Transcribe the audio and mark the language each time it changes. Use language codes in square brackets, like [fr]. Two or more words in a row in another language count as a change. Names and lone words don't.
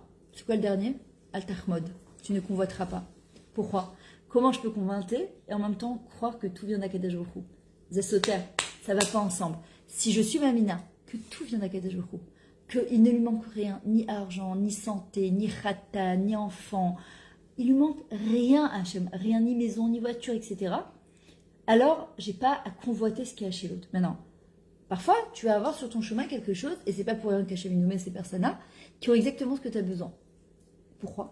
[fr] C'est quoi le dernier? [he] לא תחמוד. [fr] Tu ne convoiteras pas. Pourquoi? Comment je peux convoiter et en même temps croire que tout vient d' [he] הקדוש ברוך הוא? [fr] Zesoter, ça ne va pas ensemble. Si je suis Mamina, que tout vient d' [he] הקדוש ברוך הוא, [fr] qu'il ne lui manque rien, ni argent, ni santé, ni chata, ni enfant, il lui manque rien à Hachem, rien, ni maison, ni voiture, etc. Alors, j'ai pas à convoiter ce qu'il y a chez l'autre. Maintenant, parfois, tu vas avoir sur ton chemin quelque chose, et c'est pas pour rien qu'Hachem nous met ces personnes-là, qui ont exactement ce que tu as besoin. Pourquoi?